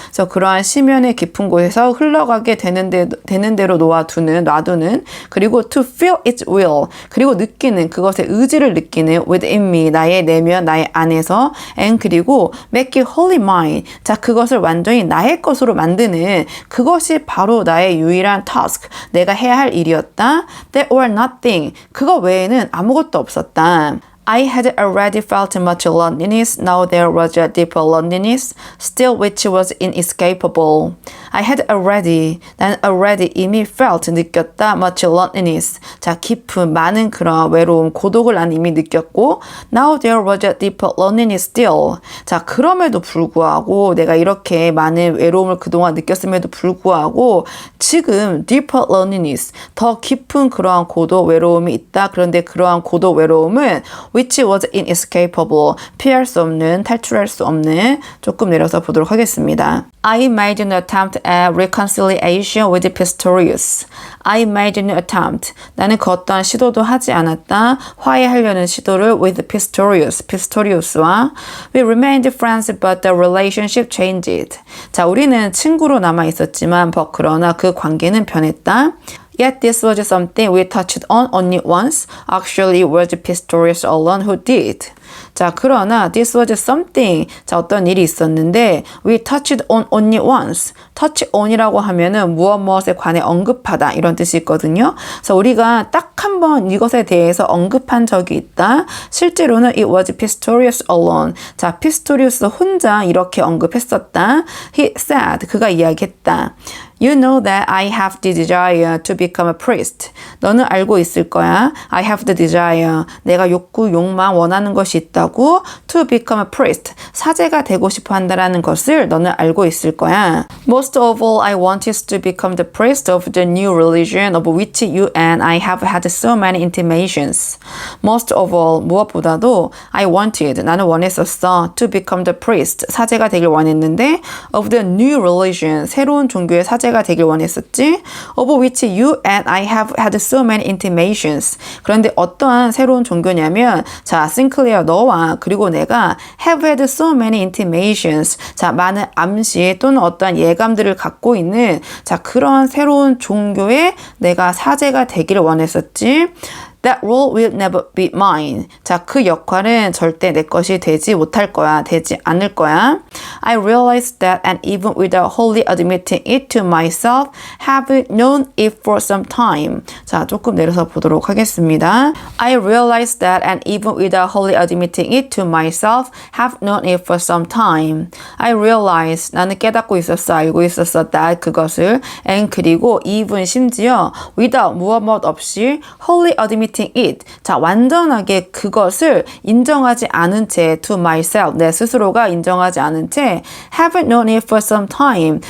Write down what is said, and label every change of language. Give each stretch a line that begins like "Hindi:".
Korean: 그래서 그러한 심연의 깊은 곳에서 흘러가게 되는 대로 놔두는 그리고
English: to feel its will,
Korean: 그리고 느끼는 그것의 의지를 느끼는
English: within me,
Korean: 나의 내면, 나의 안에서 and 그리고
English: make it wholly mine,
Korean: 자, 그것을 완전히 나의 것으로 만드는 그것이 바로 나의 유일한 task, 내가 해야 할 일이었다.
English: That or nothing,
Korean: 그거 외에는 아무것도 없었다.
English: I had already felt much loneliness. Now there was a deeper loneliness, still which was inescapable. I had already, 난 already 이미 felt,
Korean: 느꼈다,
English: much loneliness.
Korean: 자, 깊은, 많은 그런 외로움, 고독을 난 이미 느꼈고,
English: now there was a deeper loneliness still.
Korean: 자, 그럼에도 불구하고, 내가 이렇게 많은 외로움을 그동안 느꼈음에도 불구하고, 지금
English: deeper loneliness,
Korean: 더 깊은 그러한 고독, 외로움이 있다. 그런데 그러한 고독, 외로움은
English: which was inescapable,
Korean: 피할 수 없는, 탈출할 수 없는, 조금 내려서 보도록 하겠습니다.
English: I made an attempt at reconciliation with Pistorius. I made an attempt.
Korean: 나는 그 어떠한 시도도 하지 않았다. 화해하려는 시도를
English: with Pistorius와 We remained friends but the relationship changed.
Korean: 자, 우리는 친구로 남아 있었지만 그러나 그 관계는 변했다.
English: Yet this was something we touched on only once. Actually, it was Pistorius alone who did.
Korean: 자, 그러나
English: this was something.
Korean: 자, 어떤 일이 있었는데
English: we touched on only once.
Korean: touch on이라고 하면은 무엇에 관해 언급하다 이런 뜻이 있거든요. 그래서 우리가 딱 한 번 이것에 대해서 언급한 적이 있다. 실제로는
English: it was Pistorius alone.
Korean: 자, Pistorius 혼자 이렇게 언급했었다.
English: He said,
Korean: 그가 이야기했다.
English: You know that I have the desire to become a priest.
Korean: 너는 알고 있을 거야.
English: I have the desire.
Korean: 내가 욕망, 원하는 것이 있다고.
English: To become a priest.
Korean: 사제가 되고 싶어 한다라는 것을 너는 알고 있을 거야.
English: Most of all, I wanted to become the priest of the new religion of which you and I have had so many intimations. Most of all, 무엇보다도 I wanted,
Korean: 나는 원했었어.
English: To become the priest.
Korean: 사제가 되길 원했는데
English: of the new religion.
Korean: 새로운 종교의 사제가 되길 원했었지.
English: Of which you and I have had so many intimations.
Korean: 그런데 어떠한 새로운 종교냐면 자, 싱클레어 너와 그리고 내가
English: have had so many intimations.
Korean: 자, 많은 암시 또는 어떠한 예감들을 갖고 있는 자, 그러한 새로운 종교에 내가 사제가 되기를 원했었지.
English: That role will never be mine.
Korean: 자, 그 역할은 절대 내 것이 되지 못할 거야. 되지 않을 거야.
English: I realized that and even without wholly admitting it to myself, have known it for some time.
Korean: 자, 조금 내려서 보도록 하겠습니다.
English: I realized that and even without wholly admitting it to myself, have known it for some time. I realized,
Korean: 나는 깨닫고 있었어, 알고 있었어,
English: that 그것을, and 그리고 even 심지어 without 무엇 없이 wholly admitting it.
Korean: 자, 완전하게 그것을 인정하지 않은 채
English: to myself,
Korean: 내 스스로가 인정하지 않은 채
English: haven't known it for some time.